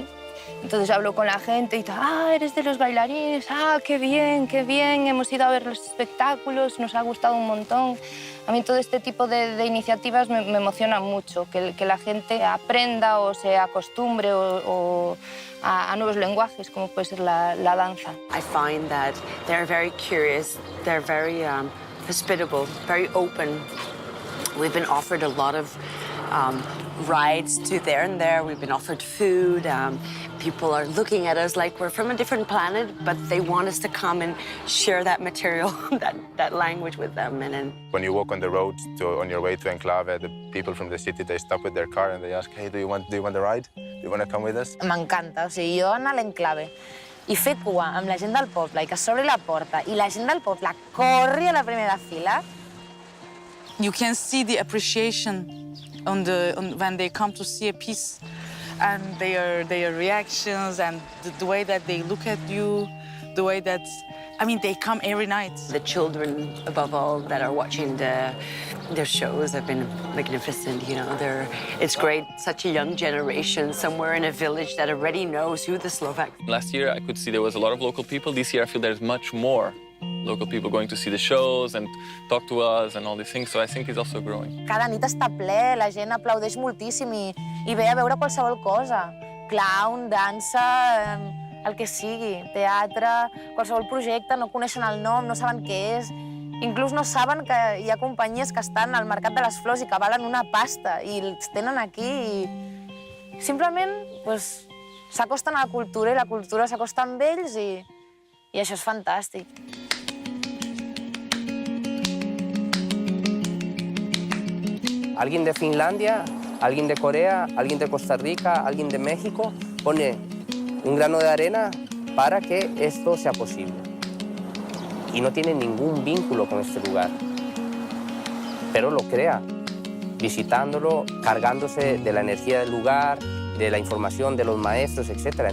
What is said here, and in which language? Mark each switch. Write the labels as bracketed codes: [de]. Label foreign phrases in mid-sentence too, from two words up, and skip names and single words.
[es] Entonces hablo con la gente y tal, eres de los bailarines, qué bien, hemos ido a ver los espectáculos, nos ha gustado un montón. A mí todo este tipo de iniciativas me emociona mucho, que la gente aprenda o se acostumbre a nuevos lenguajes, como puede ser la danza. [en] I find that they're very curious, they're very hospitable, very open. We've been offered a lot of rides to there and there. We've been offered food. People are looking at us like we're from a different planet, but they want us to come and share that material, that language with them. When you walk on the road on your way to Enclave, the people from the city, they stop with their car and they ask, hey, do you want a ride? Do you want to come with us? [ca] M'encanta, o sigui, jo anar a l'Enclave i fer cua amb la gent del poble i que s'obri la porta i la gent del poble corri a la primera fila. [en] You can see the appreciation when they come to see a piece, and their reactions and the way that they look at you, the way that, I mean, they come every night. The children, above all, that are watching their shows have been magnificent, you know. It's great, such a young generation somewhere in a village that already knows who the Slovaks are. Last year, I could see there was a lot of local people. This year, I feel there's much more local people going to see the shows and talk to us and all these things, so I think it's also growing. [ca] Cada nit està ple, la gent aplaudeix moltíssim i ve a veure qualsevol cosa. Clown, dansa, el que sigui, teatre, qualsevol projecte, no coneixen el nom, no saben què és. Inclús no saben que hi ha companyies que estan al Mercat de les Flors i que valen una pasta i els tenen aquí i simplement s'acosten a la cultura i la cultura s'acosta amb ells i això és fantàstic. [es] Alguien de Finlandia, alguien de Corea, alguien de Costa Rica, alguien de México pone un grano de arena para que esto sea posible. Y no tiene ningún vínculo con este lugar, pero lo crea, visitándolo, cargándose de la energía del lugar, de la información de los maestros, etc.